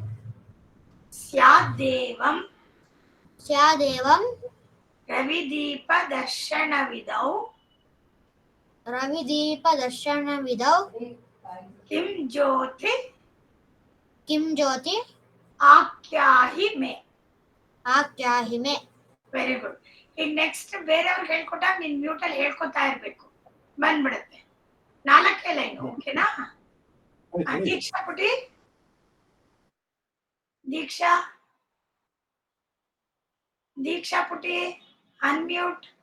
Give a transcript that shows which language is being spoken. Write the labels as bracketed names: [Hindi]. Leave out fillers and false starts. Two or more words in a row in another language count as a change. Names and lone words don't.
[Sanskrit] ಸ್ಯಾದ್ದೇವಂ स्यादेवं ರವಿದೀಪ ದರ್ಶನವಿದೌ ರವಿದೀಪ ದರ್ಶನವಿದೌ किं ज्योति ಕಿಂ ಜ್ಯೋತಿ आख्याहि मे. ಆಖ್ಯಾಹಿ ಮೇ. [English] very good. [Kannada] ಈಗ ನೆಕ್ಸ್ಟ್ ಬೇರೆಯವ್ರಿಗೆ ಹೇಳ್ಕೊಟ್ಟಾಗ ನೀನ್ ಮ್ಯೂಟ್ ಅಲ್ಲಿ ಹೇಳ್ಕೊತಾ ಇರ್ಬೇಕು, ಬಂದ್ಬಿಡುತ್ತೆ. 4 ಲೈನ್ ಓಕೆನಾ? ದೀಕ್ಷಾ ಪುಟಿ, ದೀಕ್ಷಾ ದೀಕ್ಷಾ ಪುಟಿ ಅನ್ಮ್ಯೂಟ್.